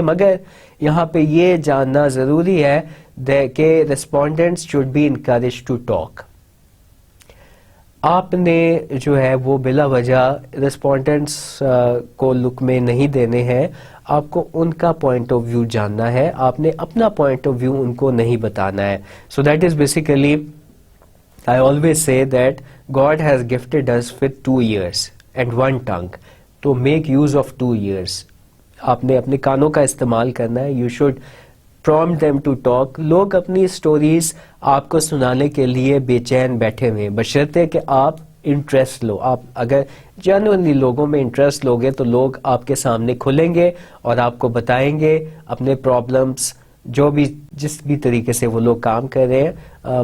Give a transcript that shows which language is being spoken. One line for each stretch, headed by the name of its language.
Urdu: مگر یہاں پہ یہ جاننا ضروری ہے کہ
English: Respondents should be encourage to talk.
Urdu: آپ نے جو ہے وہ بلا وجہ ریسپونڈنٹس کو لقمے نہیں دینے ہیں, آپ کو ان کا پوائنٹ آف ویو جاننا ہے, آپ نے اپنا پوائنٹ آف ویو ان کو نہیں بتانا ہے.
English: So that is basically, I always say that God has gifted us with 2 ears and 1 tongue, to make use of 2 ears.
Urdu: آپ نے اپنے کانوں کا استعمال کرنا ہے.
English: You should prompt them to talk.
Urdu: لوگ اپنی سٹوریز آپ کو سنانے کے لیے بے چین بیٹھے ہوئے, بشرطے کہ آپ انٹرسٹ لو. آپ اگر جنرلی لوگوں میں انٹرسٹ لوگے تو لوگ آپ کے سامنے کھلیں گے اور آپ کو بتائیں گے اپنے پرابلمس, جو بھی جس بھی طریقے سے وہ لوگ کام کر رہے ہیں.